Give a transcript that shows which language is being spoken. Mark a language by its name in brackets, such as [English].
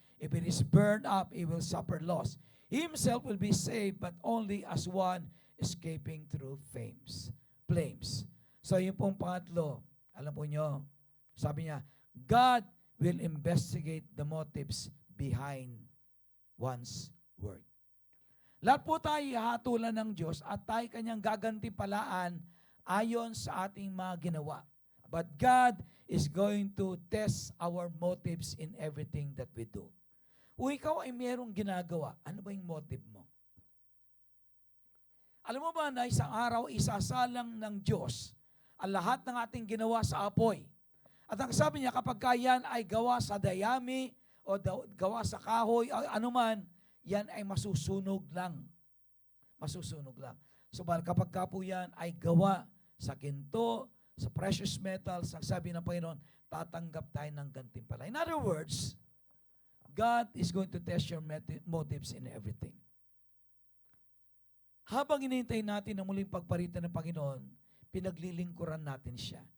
[English] If it is burned up, he will suffer loss. He himself will be saved, but only as one escaping through flames. [Filipino] So yung pong pangatlo, alam po nyo, sabi niya, [English] God will investigate the motives behind one's work. [Filipino] Lahat po tayo hatulan ng Diyos at tayo kanyang gagantipalaan ayon sa ating mga ginawa. [English] But God is going to test our motives in everything that we do. [Filipino] Kung ikaw ay mayroong ginagawa, ano ba yung motive mo? Alam mo ba na isang araw isasalang ng Diyos ang lahat ng ating ginawa sa apoy? At ang sabi niya, kapag yan ay gawa sa dayami o gawa sa kahoy, o anuman, yan ay masusunog lang. Masusunog lang. So kapag po yan ay gawa sa ginto, sa precious metals, ang sabi ng Panginoon, tatanggap tayo ng gantimpala. [English] In other words, God is going to test your motives in everything. [Filipino] Habang hinihintay natin ang muling pagparitan ng Panginoon, pinaglilingkuran natin siya.